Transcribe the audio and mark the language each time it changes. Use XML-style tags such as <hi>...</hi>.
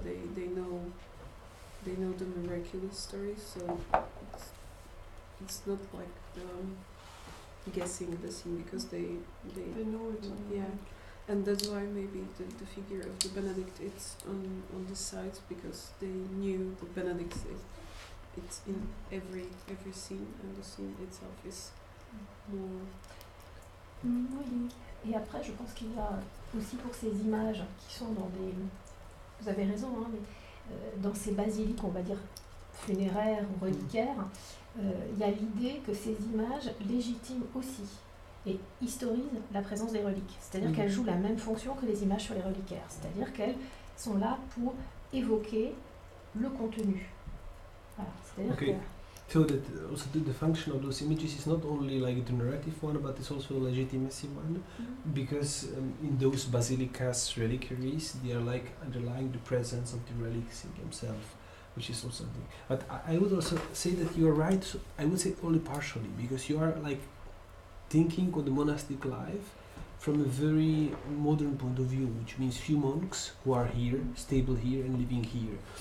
<en>They know the miraculous stories, so it's not like guessing the scene because they know it. Yeah, and that's why maybe the figure of the Benedict it's on the sides because they knew the Benedict it's in every scene and the scene itself is more.</en> <fr>Oui. Et après, je pense qu'il y a aussi pour ces images qui sont dans des... Vous avez raison, hein, mais dans ces basiliques, on va dire, funéraires ou reliquaires, il y a l'idée que ces images légitiment aussi et historisent la présence des reliques. C'est-à-dire qu'elles jouent la même fonction que les images sur les reliquaires. C'est-à-dire qu'elles sont là pour évoquer le contenu. Voilà. C'est-à-dire que...</fr> <en>So that also the function of those images is not only like the narrative one, but it's also a legitimacy one, because in those basilicas reliquaries, they are like underlying the presence of the relics in themselves, which is also something. But I would also say that you are right. So I would say only partially, because you are like thinking of the monastic life from a very modern point of view, which means few monks who are here, stable here and living here.</en>